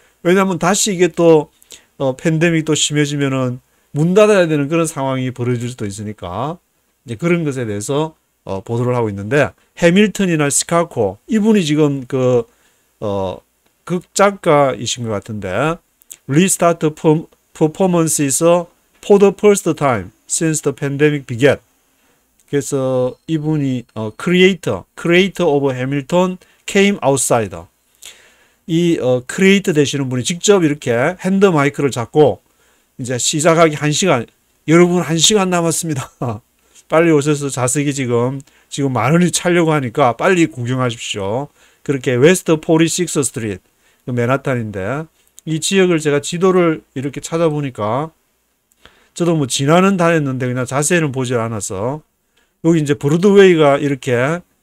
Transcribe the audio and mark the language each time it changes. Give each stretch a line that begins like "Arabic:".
Korean: 왜냐하면 다시 이게 또 팬데믹 또 심해지면은 문 닫아야 되는 그런 상황이 벌어질 수도 있으니까 이제 그런 것에 대해서 보도를 하고 있는데, 해밀턴이나 시카고 이분이 지금 극작가이신 것 같은데,
English: Restart performances for the first time since the pandemic began.
Korean: 그래서 이분이
English: creator of Hamilton came outside.
Korean: 이 크리에이터 되시는 분이 직접 이렇게 핸드 마이크를 잡고 이제 시작하기 1시간, 여러분 1시간 남았습니다. 빨리 오셔서 자석이 지금 많으니 차려고 하니까 빨리 구경하십시오. 그렇게 웨스트 46 스트리트, 맨하탄인데, 이 지역을 제가 지도를 이렇게 찾아보니까 저도 뭐 지나는 다녔는데 그냥 자세히는 보질 않아서, 여기 이제 브로드웨이가 이렇게